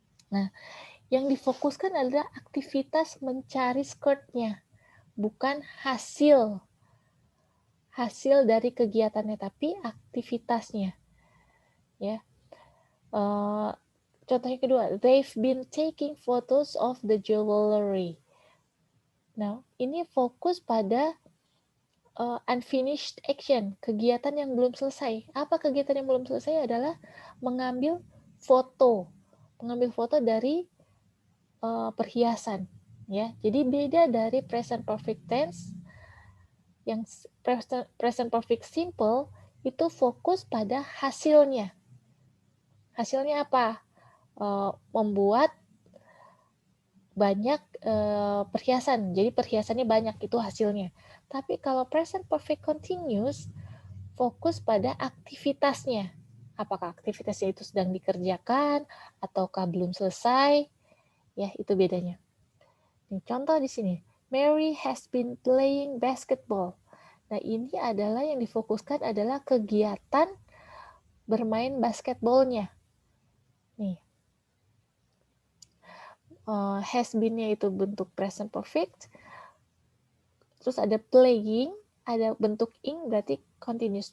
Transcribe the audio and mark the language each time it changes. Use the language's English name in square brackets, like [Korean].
[Indonesian] Nah, yang difokuskan adalah aktivitas mencari skirtnya, bukan hasil dari kegiatannya, tapi aktivitasnya. Ya, contohnya kedua, [English] they've been taking photos of the jewelry. [Indonesian] Nah, ini fokus pada unfinished action, kegiatan yang belum selesai. Apa kegiatan yang belum selesai? Adalah mengambil foto dari perhiasan. Ya, jadi beda dari present perfect tense. Yang present perfect simple itu fokus pada hasilnya. Hasilnya apa? Membuat banyak perhiasan. Jadi perhiasannya banyak, itu hasilnya. Tapi kalau present perfect continuous fokus pada aktivitasnya. Apakah aktivitasnya itu sedang dikerjakan ataukah belum selesai? Ya, itu bedanya. Nih, contoh di sini. [English] Mary has been playing basketball. [Indonesian] Nah, ini adalah yang difokuskan adalah kegiatan bermain basketballnya. Nih, has been-nya itu bentuk present perfect. Terus ada playing, ada bentuk ing, berarti continuous.